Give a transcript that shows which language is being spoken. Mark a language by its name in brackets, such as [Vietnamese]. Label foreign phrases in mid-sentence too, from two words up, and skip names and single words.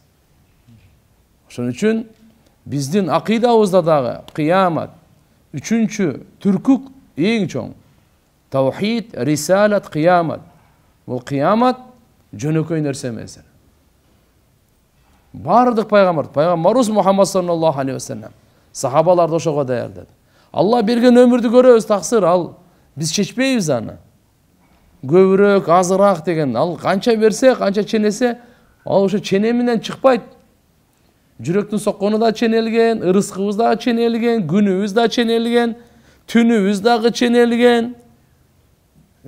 [Kyrgyz] Ошон үчүн биздин акыйдабызда дагы кыямат, үчүнчү түркүк эң чоң. Таухид, рисалат, кыямат. Бул кыямат жөнөкөй нерсе эмес. Бардык пайгамбарыбыз Мухаммад [Arabic] صلى الله عليه وسلم [Kyrgyz] сахабаларды ошого даярдады. Алла берген өмүрдү көрөбүз, таксыр, ал биз чечпейбиз аны. Көбүрөөк, азыраак деген, ал канча берсе, канча ченесе, ал ошо ченеминен чыкпайт. Жүрөктүн соккону да ченелген, ырыскыбыз да ченелген, күнүбүз да ченелген, түнүбүз дагы ченелген.